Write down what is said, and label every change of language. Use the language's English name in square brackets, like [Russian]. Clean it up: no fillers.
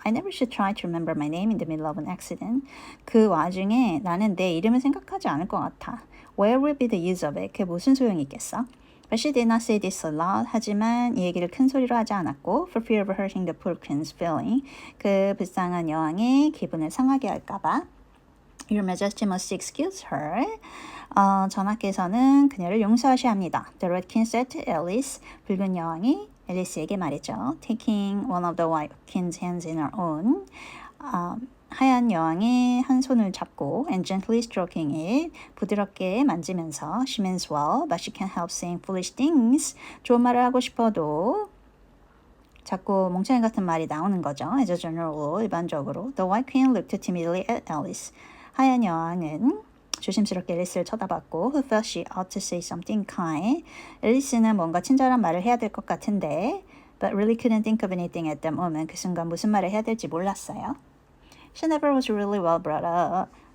[English] I never should try to remember my name in the middle of an accident. [Korean] 그 와중에 나는 내 이름을 생각하지 않을 것 같아. [English] Where will be the use of it? [Korean] 그게 무슨 소용이 있겠어? [English] But she did not say this aloud. [Korean] 하지만 이 얘기를 큰 소리로 하지 않았고 [English] for fear of hurting the poor queen's feeling. [Korean] 그 불쌍한 여왕의 기분을 상하게 할까봐. [English] Your Majesty must excuse her. [Korean] 전하께서는 그녀를 용서하셔야 합니다. [English] The Red King said to Alice. [Korean] 붉은 여왕이 앨리스에게 말했죠. [English] Taking one of the White King's hands in her own. [Korean] 하얀 여왕의 한 손을 잡고 [English] and gently stroking it. [Korean] 부드럽게 만지면서 [English] She means well, but she can't help saying foolish things. [Korean] 좋은 말을 하고 싶어도 자꾸 멍청이 같은 말이 나오는 거죠. [English] As a general rule, [Korean] 일반적으로. [English] The White Queen looked timidly at Alice. [Korean] 하얀 여왕은 조심스럽게 앨리스를 쳐다봤고 [English] who felt she ought to say something kind. [Korean] 앨리스는 뭔가 친절한 말을 해야 될 것 같은데 [English] but really couldn't think of anything at that moment. [Korean] 그 순간 무슨 말을 해야 될지 몰랐어요. [English] She never was really well brought up.